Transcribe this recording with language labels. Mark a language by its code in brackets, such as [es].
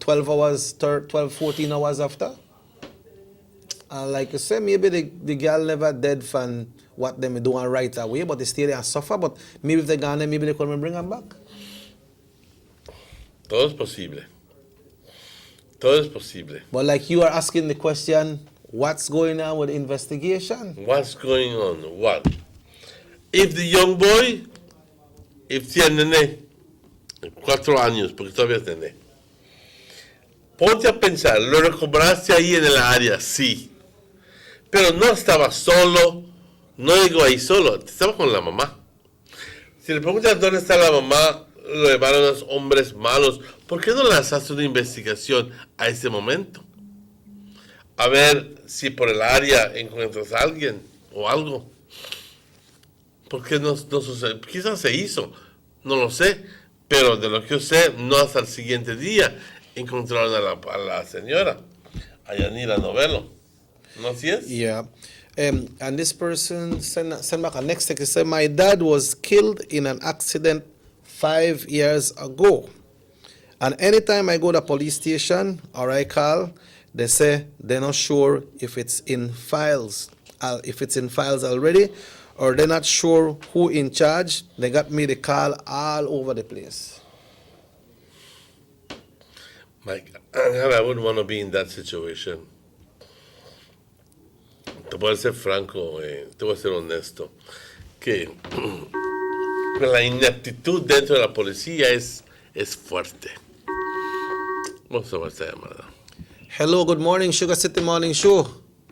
[en] 12 hours, 12, 14 hours after. And like you say, maybe the girl never dead from what they may do right away, but they stay there and suffer. But maybe if they gone there, maybe they couldn't bring them back. [es] Todo es posible. Todo es posible. [en] But like you are asking the question, what's going on with the investigation? What's going on? What? If the young boy, if [es] tiene 4 años, porque todavía es nene, ponte a pensar, lo recobraste ahí en el área, sí. Pero no estaba solo, no llegó ahí solo, estaba con la mamá. Si le preguntas dónde está la mamá, lo llevaron a los hombres malos. ¿Por qué no lanzaste una investigación a ese momento? A ver si por el área encuentras a alguien o algo. ¿Por qué no sucede? Quizás se hizo, no lo sé. Pero de lo que yo sé, no hasta el siguiente día encontraron a la señora, a Yanira Novelo. ¿No así es? [en] Yeah. And this person sent back a next text. He said, my dad was killed in an accident 5 years ago. And anytime I go to the police station or I call, they say they're not sure if it's in files, already, or they're not sure who in charge. They got me the call all over the place. Mike, I wouldn't want to be in that situation. [es] Te voy a ser franco, te voy a ser honesto, que la ineptitud dentro de la policía es fuerte. Vamos a ver esta llamada. [en] Hello, good morning, SugarCity MorningShow.